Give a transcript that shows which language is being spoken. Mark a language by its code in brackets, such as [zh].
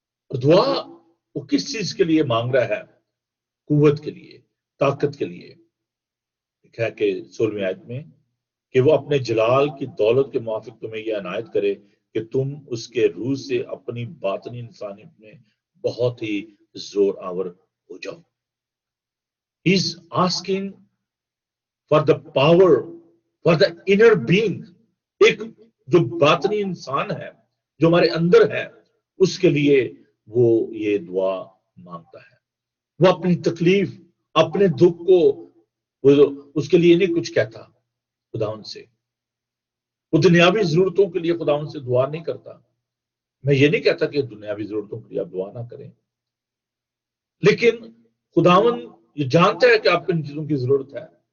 [ur] اور دعا وہ کس چیز کے لیے مانگ رہا ہے؟ قوت کے لیے، طاقت کے لیے. لکھا ہے کہ 16ویں آیت میں کہ وہ اپنے جلال کی دولت کے موافق تمہیں یہ عنایت کرے کہ تم اس کے روح سے اپنی باطنی انسانیت میں بہت ہی زور آور ہو جاؤ. [en] He is asking for the power, for the inner being. [ur] ایک جو باطنی انسان ہے، جو ہمارے اندر ہے، اس کے لیے وہ یہ دعا مانگتا ہے. وہ اپنی تکلیف، اپنے دکھ کو اس کے لیے نہیں کچھ کہتا خداوند سے. وہ دنیاوی ضرورتوں کے لیے خداوند سے دعا نہیں کرتا. میں یہ نہیں کہتا کہ دنیاوی ضرورتوں کے لیے آپ دعا نہ کریں، لیکن خداوند یہ جانتا ہے کہ آپ کو ان چیزوں کی ضرورت ہے.